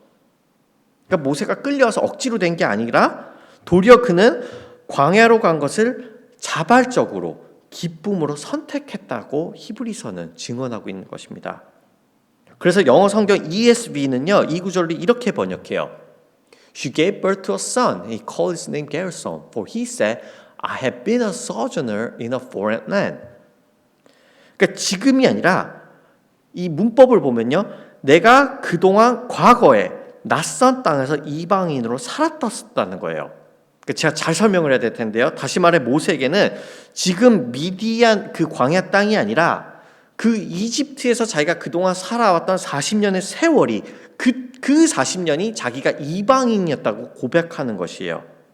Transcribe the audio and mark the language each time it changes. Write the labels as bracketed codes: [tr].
[ko] 그러니까 모세가 끌려와서 억지로 된 게 아니라 도리어 그는 광야로 간 것을 자발적으로 기쁨으로 선택했다고 히브리서는 증언하고 있는 것입니다. 그래서 영어 성경 ESV는요 이 구절을 이렇게 번역해요. [en] She gave birth to a son. He called his name Gershom, for he said, I have been a sojourner in a foreign land. [ko] 그러니까 지금이 아니라 이 문법을 보면요, 내가 그동안 과거에 낯선 땅에서 이방인으로 살았다는 거예요. 그러니까 제가 잘 설명을 해야 될 텐데요. 다시 말해 모세에게는 지금 미디안 그 광야 땅이 아니라 그 이집트에서 자기가 그동안 살아왔던 40년의 세월이 그 40년이 자기가 이방인이었다고 고백하는 것이에요.